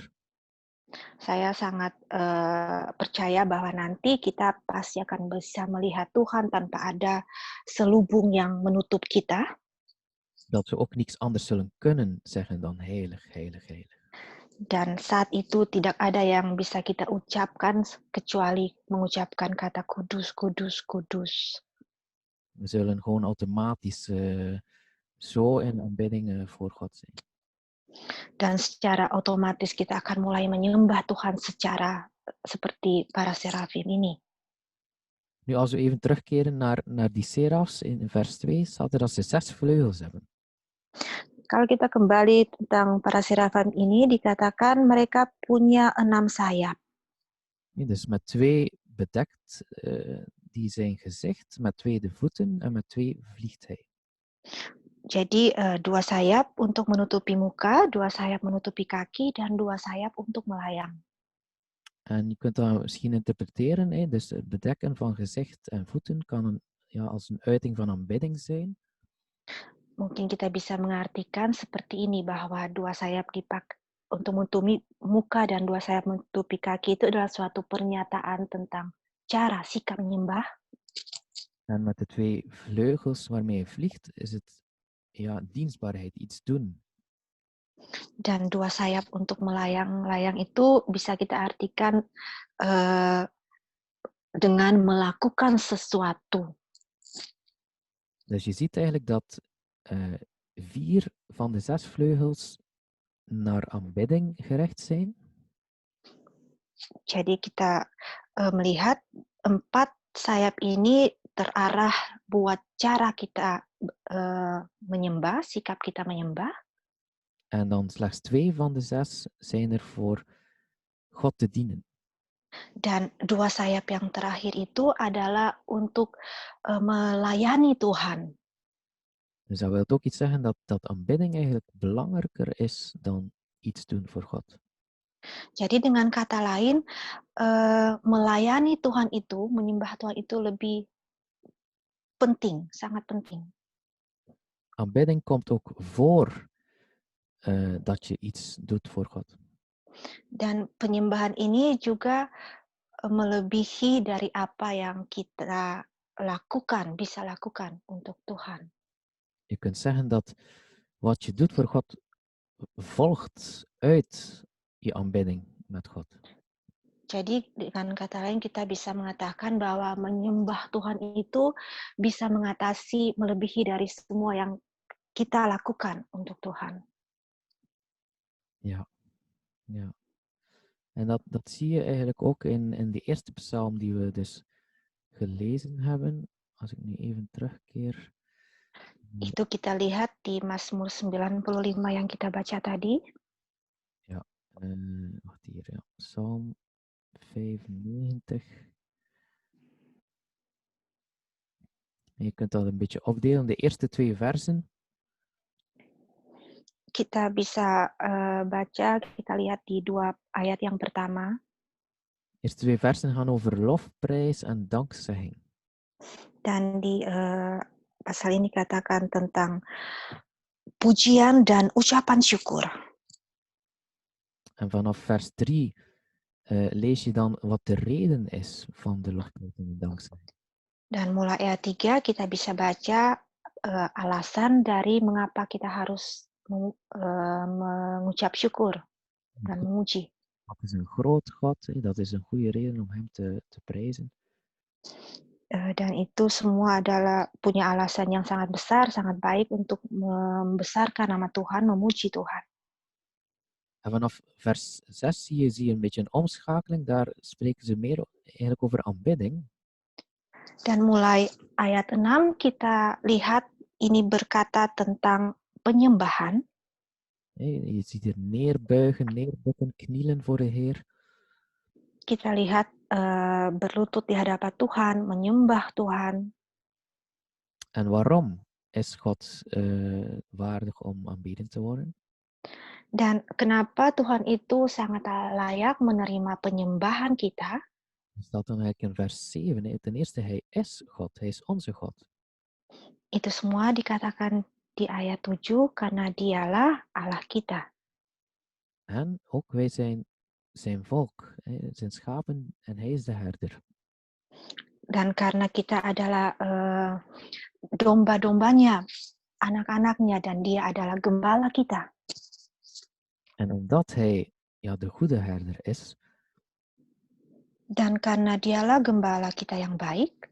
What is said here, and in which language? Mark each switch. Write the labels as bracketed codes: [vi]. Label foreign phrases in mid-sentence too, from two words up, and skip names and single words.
[id] Saya sangat percaya bahwa nanti kita pasti akan bisa melihat Tuhan tanpa ada selubung yang menutup kita. [nl] Dat we ook niks anders zullen kunnen zeggen dan heilig, heilig, heilig. [id] Dan saat itu tidak ada yang bisa kita ucapkan kecuali mengucapkan kata kudus, kudus, kudus. [nl] We zullen gewoon automatisch zo in aanbidding voor God zijn. [id] Dan secara otomatis kita akan mulai menyembah Tuhan secara seperti para serafim ini. [nl] Nu, als we even terugkeren naar die serafs in vers 2, staat er dat ze 6 vleugels hebben. [id] Kalau kita kembali tentang para serafim ini, dikatakan mereka punya 6 sayap. [nl] Ja, dus met 2 bedekt die zijn gezicht, met 2 de voeten en met 2 vliegt hij. [id] Jadi 2 sayap untuk menutupi muka, 2 sayap menutupi kaki, dan 2 sayap untuk melayang. [nl] En je kunt dat misschien interpreteren, hè? Dus het bedekken van gezicht en voeten kan als een uiting van aanbidding zijn. [id] Mungkin kita bisa mengartikan seperti ini, bahwa 2 sayap dipakai untuk menutupi muka dan 2 sayap menutupi kaki itu adalah suatu pernyataan tentang cara sikap menyembah. [nl] En met de 2 vleugels waarmee hij vliegt, is het dienstbaarheid, iets doen. [id] Dan 2 sayap untuk melayang-layang itu bisa kita artikan dengan melakukan sesuatu. [nl] Dus je ziet eigenlijk dat 4 van de 6 vleugels naar aanbidding gericht zijn. [id] Jadi kita melihat 4 sayap ini terarah buat cara kita menyembah, sikap kita menyembah. [nl] En dan slechts 2 van de 6 zijn er voor God te dienen. [id] Dan 2 sayap yang terakhir itu adalah untuk melayani Tuhan. [nl] Dus dat wil ook iets zeggen dat aanbidding eigenlijk belangrijker is dan iets doen voor God. [id] Jadi dengan kata lain, melayani Tuhan itu, menyembah Tuhan itu lebih penting, sangat penting. [nl] Aanbidding komt ook voor dat je iets doet voor God. [id] Dan penyembahan ini juga melebihi dari apa yang kita bisa lakukan untuk Tuhan. [nl] Je kunt zeggen dat wat je doet voor God volgt uit je aanbidding met God. [id] Jadi dengan kata lain kita bisa mengatakan bahwa menyembah Tuhan itu bisa mengatasi melebihi dari semua yang kita lakukan untuk Tuhan. [nl] Ja, ja. En dat zie je eigenlijk ook in de eerste psalm die we dus gelezen hebben. Als ik nu even terugkeer. [id] Itu kita lihat di Mazmur 95 yang kita baca tadi. [nl] Ja, wacht hier. Ja. Psalm 95. En je kunt dat een beetje opdelen. De eerste 2 versen. [id] Kita bisa baca, kita lihat di 2 ayat yang pertama. [nl] De eerste 2 versen gaan over lofprijs en dankzegging. [id] Dan di pasal ini katakan tentang pujian dan ucapan syukur. [nl] En vanaf vers 3 lees je dan wat de reden is van de lofprijs en de dankzegging. [id] Dan mulai ayat 3 kita bisa baca alasan dari mengapa kita harus mengucap syukur dan memuji. [nl] Dat is een groot God, dat is een goede reden om hem te prijzen. [id] Dan itu semua adalah punya alasan yang sangat besar, sangat baik untuk membesarkan nama Tuhan, memuji Tuhan. [nl] En vanaf vers 6 zie je een beetje een omschakeling. Daar spreken ze meer eigenlijk over aanbidding. [id] Dan mulai ayat 6 kita lihat ini berkata tentang penyembahan. [nl] Je ziet hier neerbuigen, neerbukken, knielen voor de Heer. [id] Kita lihat berlutut di hadapan Tuhan, menyembah Tuhan. [nl] En waarom is God waardig om aanbeden te worden? [id] Dan kenapa Tuhan itu sangat layak menerima penyembahan kita? [nl] Dat staat dan eigenlijk in vers 7. Ten eerste, hij is God, hij is onze God. [id] Itu semua dikatakan di ayat 7 karena dialah Allah kita. [nl] En ook wij zijn zijn volk, zijn schapen en hij is de herder. [id] Dan karena kita adalah domba-dombanya, anak-anaknya, dan dia adalah gembala kita. [nl] En omdat hij de goede herder is. [id] Dan karena dialah gembala kita yang baik.